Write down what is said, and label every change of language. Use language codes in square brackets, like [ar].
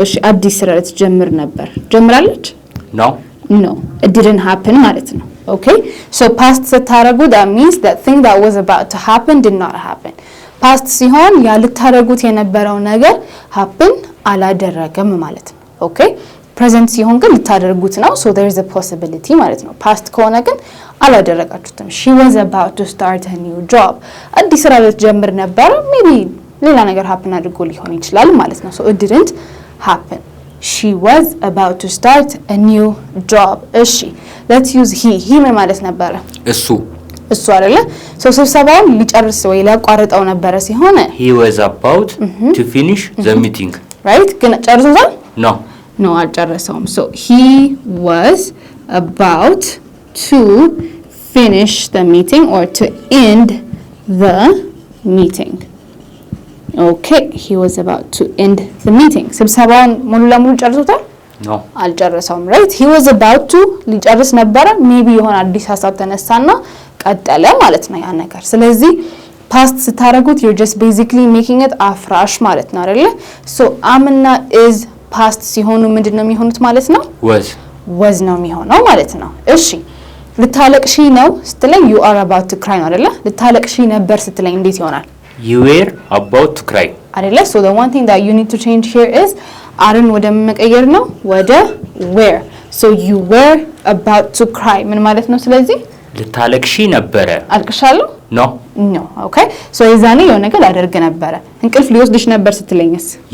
[am] እሺ አዲስ ስራ ልትጀምር ነበር ጀምራለች? [en] no it didn't happen [am] ማለት ነው። [en] okay so past ስታረጉ that means that thing that was about to happen did not happen. [am] past ሲሆን ያ ልታረጉት የነበረው ነገር happen አላደረገም ማለት ነው። okay present ሲሆን ግን ልታደርጉት ነው [en] so there is a possibility [am] ማለት ነው። past ከሆነ ግን አላደረጋችሁትም። [en] she was about to start a new job [am] አዲስ ስራ ልትጀምር ነበር maybe ሌላ ነገር happen አድርጎ ሊሆን ይችላል ማለት ነው። [en] so it didn't happen. she was about to start a new job. [am] እሺ [en] let's use he [am] ምን ማለት ነበረ? እሱ አይደለ? so ስብሰባውን ሊጨርስ ወይ ሊያቋርጠው ነበረ ሲሆን [en] he was about to finish the meeting. [am] right ግን ጨርሶታል? [en] no [am] አልጨረሰውም. [en] so he was about to finish the meeting or to end the meeting. okay he was about to end the meeting. [am] ስብሰባውን ሙሉ ለሙሉ ጨርሶታል? [en] no [am] አልጨረሰውም. right he was about to ሊጨርስ ነበረ maybe የሆነ አዲስ ሀሳብ ተነሳና ቀጠለ ማለት ነው ያ ነገር። ስለዚህ past ስታረጉት [en] you're just basically making it [am] አፍራሽ ማለት ነው አይደለ? so amና is past ሲሆኑ ምንድነው የሚሆኑት ማለት ነው? was ነው የሚሆነው ማለት ነው። እሺ ልታለቅሺ ነው ስትለኝ [en] you are about to cry [am] ነው አይደለ? ልታለቅሺ ነበር ስትለኝ እንዴት ይሆናል? [en] you were about to cry [am] አይደለ? [en] so the one thing that you need to change here is አርን ወደ መቀየር ነው ወደ were. so you were about to cry ምን ማለት ነው? [am] ስለዚህ ልታለቅሺ ነበረ። አልቅሻለሁ? no okay so የዛኔ የሆነ ነገር አደርግ ነበረ። እንቅልፍ ሊወስድሽ ነበር ስትለኝስ?